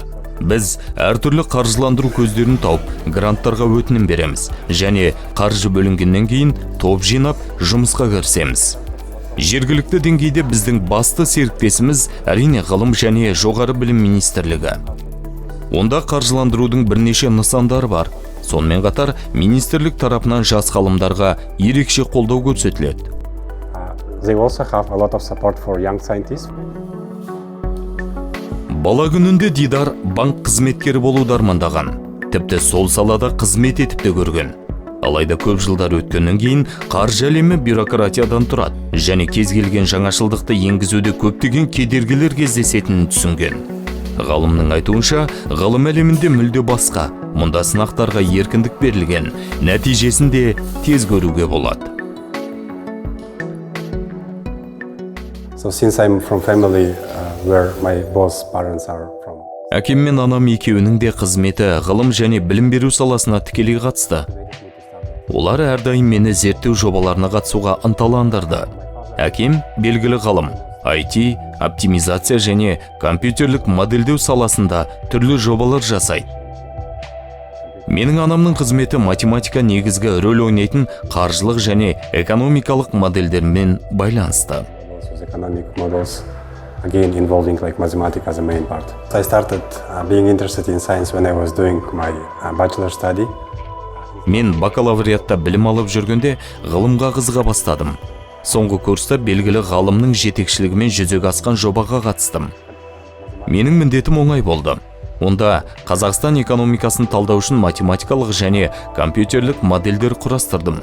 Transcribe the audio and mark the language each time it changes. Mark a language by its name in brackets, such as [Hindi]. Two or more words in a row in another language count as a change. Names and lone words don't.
[Kazakh] Біз әртүрлі қаржыландыру көздерін тауып, гранттарға өтінім береміз және қаржы бөлінгеннен кейін топ жинап, жұмысқа кірісеміз. Жергілікті деңгейде біздің басты серіктесіміз әрине ғылым және жоғары білім министрлігі. Онда қаржыландырудың бірнеше нысандары бар. Сонымен қатар министрлік тарапынан жас ғалымдарға ерекше қолдау көрсетіледі. [English] They also have a lot of support for young scientists. [Kazakh] Бала күнінде Дидар банк қызметкері болуды армандаған. Тіпті сол салада қызмет етіп те көрген. Алайда көп жылдар өткеннен кейін қаржы әлемі бюрократиядан тұрады және кез келген жаңашылдықты енгізуде көптеген кедергілер кездесетінін түсінген. Ғалымның айтуынша, ғылым әлемінде мүлде басқа, мұнда сынақтарға еркіндік берілген, нәтижесін де тез көруге болады. [English] So since I'm from family where my both parents are from. [Kazakh] Әкем мен анам екеуінің де қызметі ғылым және білім беру саласына тікелей қатысты. Олар әрдайым мені зерттеу жобаларына қатысуға ынталандырды. Әкем белгілі ғалым, IT, оптимизация және компьютерлік модельдеу саласында түрлі жобалар жасайды. Менің анамның қызметі математика негізгі рөл ойнайтын қаржылық және экономикалық модельдермен байланысты. [English] Economic models, again involving like mathematics as a main part. I started being interested in science when I was doing my bachelor study. [Kazakh] Мен бакалавриатта білім алып жүргенде ғылымға қызыға бастадым. Соңғы курста белгілі ғалымның жетекшілігімен жүзеге асқан жобаға қатыстым. Менің міндетім оңай болды. Онда Қазақстан экономикасын талдау үшін математикалық және компьютерлік модельдер құрастырдым.